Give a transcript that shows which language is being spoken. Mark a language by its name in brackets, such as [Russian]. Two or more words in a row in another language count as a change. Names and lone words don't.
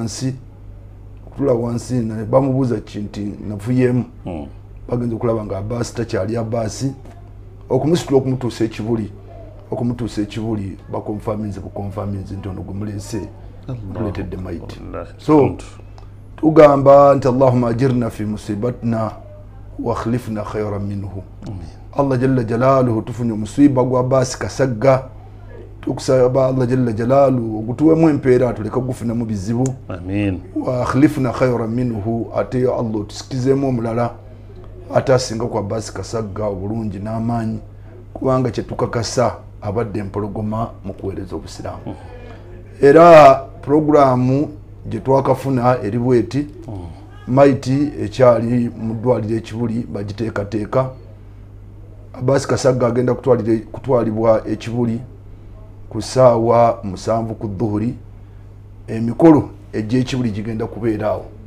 [Ganda] wansi na bamubuza kinti navuyemu bagenze kulaba nga basi takyali abasi okumusitula okumutuusa ekibuli bakonfaminze nti ono gumulese kuletedde maiti so tugamba nti [Arabic] اللهم أجرنا في مصيبتنا واخلفنا خيرا منه الله جل جلاله [Ganda] tufunye musiba gwa basi kasagga tukusaba [Arabic] الله جل جلاله [Ganda] ogutuwemu empeera tuleka gufuna mu bizibu amin [Arabic] واخلفنا خيرا منه [Ganda] ate Allah tusikizemu omulala atasinga kwa basi kasagga obulungi n'amaanyi kubanga kye tukakasa abadde empologoma mu kuweereza obusiraamu era programu gye twakafuna eri bweti maiti ekyali mu ddwaliro ekibuli bagiteekateeka basi kasagga agenda kutwalibwa ekibuli ku ssaawa 7 ku dhuhuri emikolo egy'ekibuli gigenda kubeeraawo